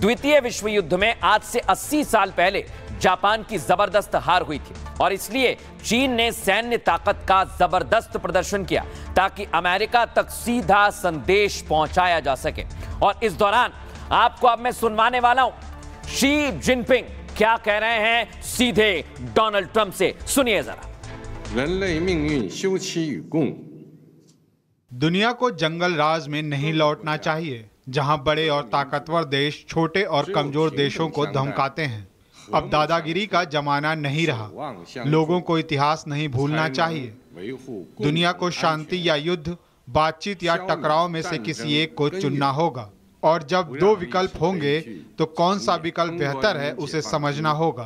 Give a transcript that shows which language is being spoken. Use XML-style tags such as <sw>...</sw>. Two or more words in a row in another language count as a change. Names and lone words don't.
<hi>द्वितीय विश्व युद्ध में आज से 80 साल पहले जापान की जबरदस्त हार हुई थी और इसलिए चीन ने सैन्य ताकत का जबरदस्त प्रदर्शन किया ताकि अमेरिका तक सीधा संदेश पहुंचाया जा सके। और इस दौरान आपको अब मैं सुनवाने वाला हूं शी जिनपिंग क्या कह रहे हैं सीधे डोनाल्ड ट्रंप से, सुनिए जरा।</hi> <zh>人类命运休戚与共</zh> <hi>दुनिया को जंगल राज में नहीं लौटना चाहिए, जहां बड़े और ताकतवर देश छोटे और कमजोर देशों को धमकाते हैं। अब दादागिरी का जमाना नहीं रहा। लोगों को इतिहास नहीं भूलना चाहिए। दुनिया को शांति या युद्ध, बातचीत या टकराव में से किसी एक को चुनना होगा और जब दो विकल्प होंगे तो कौन सा विकल्प बेहतर है उसे समझना होगा।</hi>